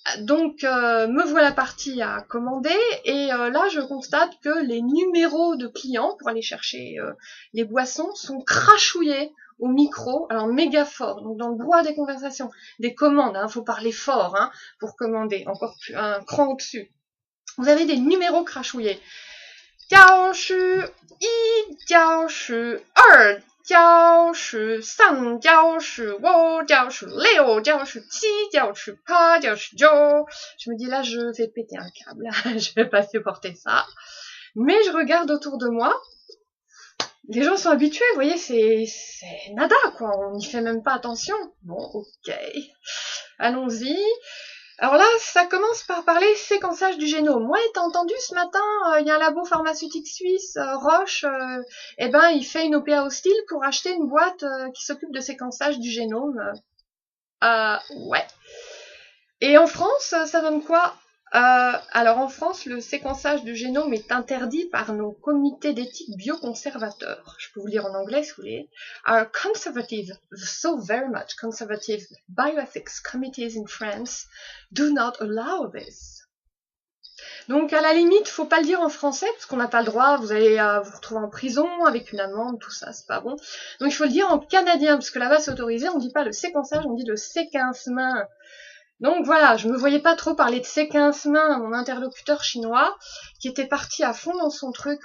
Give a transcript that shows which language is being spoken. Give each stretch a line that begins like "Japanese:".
French: Donc me voilà partie à commander et là je constate que les numéros de clients pour aller chercher les boissons sont crachouillés au micro, alors méga fort, donc dans le brouhaha des conversations, des commandes, hein, faut parler fort hein, pour commander, encore plus un cran au-dessus. Vous avez des numéros crachouillés. 教师一教师二教师三教师五教师六教师七教师八教师九. Je me dis là je vais péter un câble, je vais pas supporter ça. Mais je regarde autour de moi, les gens sont habitués, vous voyez, c'est nada quoi, on n'y fait même pas attention. Bon, ok, allons-y. Alors là, ça commence par parler séquençage du génome. Ouais, t'as entendu ce matin, il y a un labo pharmaceutique suisse, Roche, il fait une OPA hostile pour acheter une boîte qui s'occupe de séquençage du génome. Ouais. Et en France, ça donne quoi? Alors en France, le séquençage du génome est interdit par nos comités d'éthique bioconservateurs. Je peux vous lire en anglais si vous voulez.
English: Our conservative, so very much conservative bioethics committees in France do not allow this.
French: Donc à la limite, faut pas le dire en français parce qu'on n'a pas le droit, vous allez vous retrouver en prison avec une amende, tout ça, c'est pas bon. Donc il faut le dire en canadien parce que là-bas c'est autorisé, on dit pas le séquençage, on dit le séquencement. Donc voilà, je me voyais pas trop parler de séquencement à mon interlocuteur chinois, qui était parti à fond dans son truc.